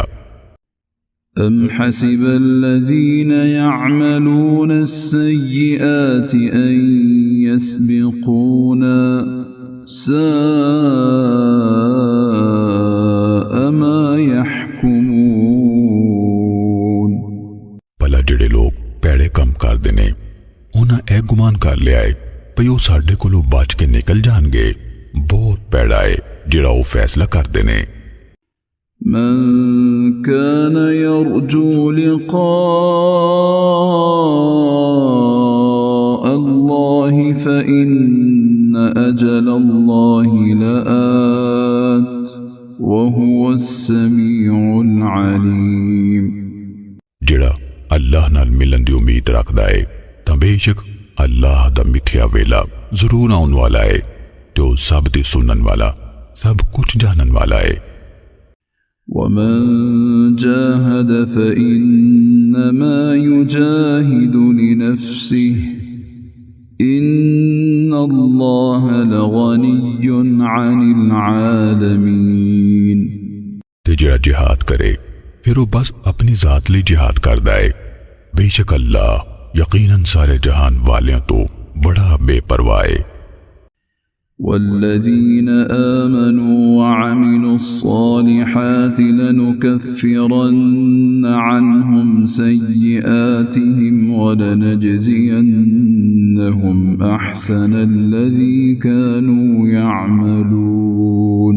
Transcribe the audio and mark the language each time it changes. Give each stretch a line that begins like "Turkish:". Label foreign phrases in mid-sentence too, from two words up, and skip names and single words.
Arabic: أم حسب الذين يعملون السيئات أن يسبقونا ساء ما يحكمون.
Punjabi: بھلا جیہڑے لوگ بھیڑے کم کردے نے انہاں اے گمان کر لیا ہے بھئی وہ ساڈے کولوں بچ کے نکل جانگے. بہت بھیڑا ہے جیہڑا وہ فیصلہ کردے نے.
Arabic: من كان يرجو لقاء الله فإن أجل الله لآت وهو السميع العليم.
Punjabi: جیہڑا اللہ نال ملن دی امید رکھدا ہے تاں بیشک اللہ دا متھیا ویلا ضرور آؤن والا ہے تے وہ سب دی سنن والا، سب کچھ جانن والا ہے.
Arabic: ومن جاهد فإنما يجاهد لنفسه إن الله لغني عن العالمين.
Punjabi: تے جیہڑا جہاد کرے پھر وہ بس اپنی ذات لئی جہاد کردا ہے. بیشک اللہ یقیناً سارے جہان والیاں توں بڑا بے پرواہ ہے.
Arabic: والذين آمنوا وعملوا الصالحات لنكفرن عنهم سيئاتهم ولنجزينهم أحسن الذي كانوا يعملون.